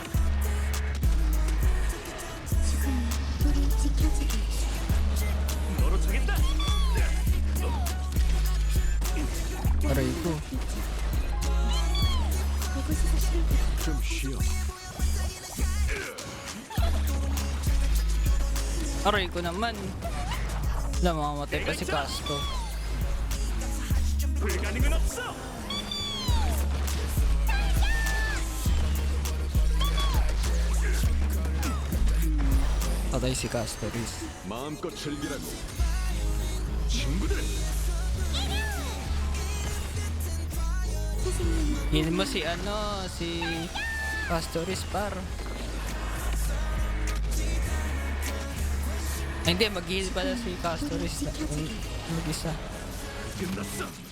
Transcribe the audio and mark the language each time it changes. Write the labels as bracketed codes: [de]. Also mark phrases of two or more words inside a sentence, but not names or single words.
[ko] 지금 우리 지켜주길. 너로 [tl] Aray ko. [ko] 이곳에서 시작해. 좀 쉬어. [tl] Aray ko naman. Wala, mamamatay pa si Casto. [ko] 불가능은 없어. [tl] Patay si Castoris. [ko] 마음껏 즐기라고. 친구들. [tl] Heal mo si ano, si Castoris par. Ay, hindi, mag-heal pala si Castoris na mag-isa. [ko] 끝났어.